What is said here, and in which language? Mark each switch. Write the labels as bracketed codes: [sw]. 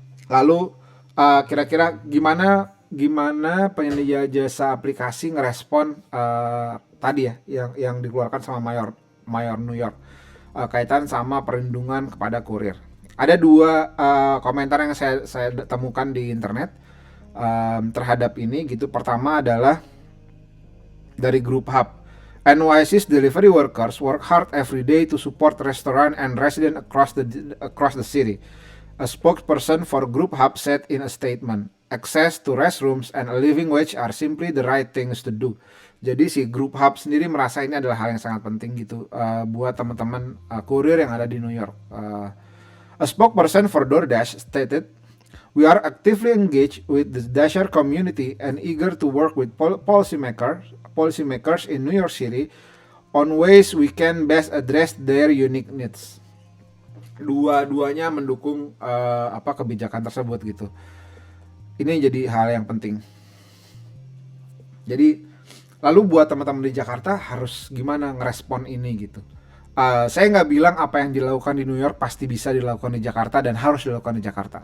[id] Lalu kira-kira gimana penyedia jasa aplikasi ngerespon tadi ya yang dikeluarkan sama Mayor New York kaitan sama perlindungan kepada kurir. Ada dua komentar yang saya temukan di internet terhadap ini gitu. Pertama adalah dari grup Hub. [en] NYC's delivery workers work hard every day to support restaurant and residents across the city. A spokesperson for Group Hub said in a statement. access to restrooms, and a living wage are simply the right things to do. [id] Jadi si Group Hub sendiri merasa ini adalah hal yang sangat penting gitu buat teman-teman kurir yang ada di New York. [en] A spokesperson for DoorDash stated, "We are actively engaged with the Dasher community and eager to work with policymakers in New York City on ways we can best address their unique needs." [id] Dua-duanya mendukung kebijakan tersebut gitu. Ini jadi hal yang penting. Jadi lalu buat teman-teman di Jakarta harus gimana ngerespon ini gitu. Saya nggak bilang apa yang dilakukan di New York pasti bisa dilakukan di Jakarta dan harus dilakukan di Jakarta.